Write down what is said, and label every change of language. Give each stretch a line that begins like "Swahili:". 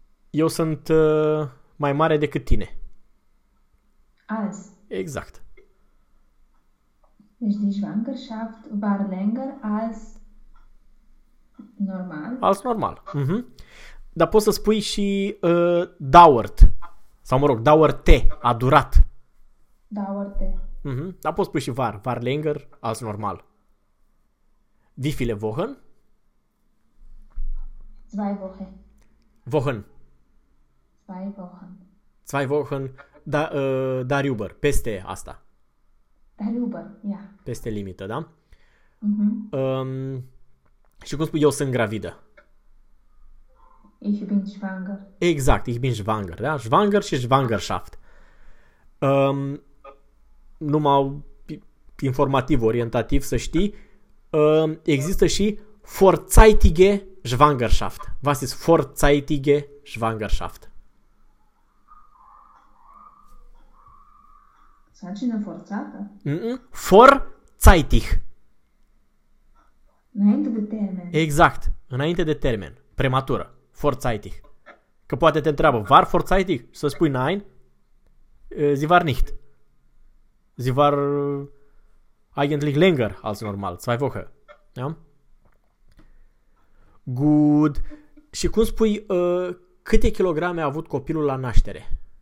Romanian: Eu sunt mai mare decât tine.
German: Als.
Romanian: Exact. Deci
German: die Schwangerschaft war länger als normal. Als normal.
Romanian: Dar poți să spui și dauert. Sau, mă rog, dauerte, a durat.
German: Dauerte.
Romanian: Dar poți spui și
German: var länger als normal. Wie viele Wochen? Zwei Wochen. Wochen. Zwei Wochen. Zwei Wochen, darüber,
Romanian: peste asta.
German: Darüber, ja.
English: Yeah.
Romanian: Peste limită, da? Mm-hmm. Și cum spui, eu sunt gravidă.
German: Ich bin schwanger. Exact, ich bin schwanger, da? Schwanger și schwangerschaft.
Romanian: Numai informativ, orientativ, să știi, există și
German: vorzeitige Schwangerschaft. Was ist vorzeitige Schwangerschaft?
Romanian: Sarcină forțată?
German: Mm-mm. Vorzeitig.
Romanian: Înainte de termen. Exact. Înainte de termen. Prematură. Vorzeitig. Că poate te întreabă,
German: war vorzeitig?
Romanian: Să spui
German: nein? Sie war nicht. Sie war eigentlich länger als normal. Zwei Wochen. Da?
English: Good.
Romanian: Și cum spui câte kilograme a avut copilul la naștere?